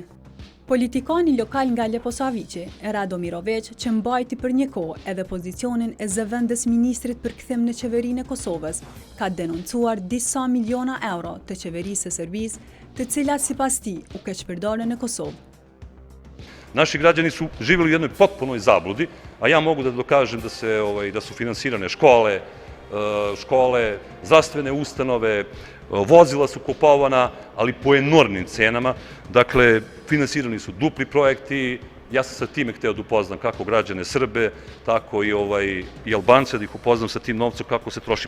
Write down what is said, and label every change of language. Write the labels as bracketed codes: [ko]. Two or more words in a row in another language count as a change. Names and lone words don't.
[sq] Politikani lokal nga Leposaviqi, Rado Mirović, që mbajti për një kohë edhe pozicionin e zëvendës ministrit për kthim në qeverinë e Kosovës, ka denoncuar disa miliona euro të qeverisë së Serbisë, të cilat sipas tij u keqpërdorën në Kosovë. [sr] Naši građani su živjeli u jednoj potpunoj zabludi, a ja mogu da dokažem da su finansirane škole, zdravstvene ustanove, vozila su kupovana, ali po enormnim cenama. Dakle, finansirani su dupli projekti. Ja sam sa time hteo da upoznam kako građane Srbe, tako i Albance, da ih upoznam sa tim novcem kako se troši.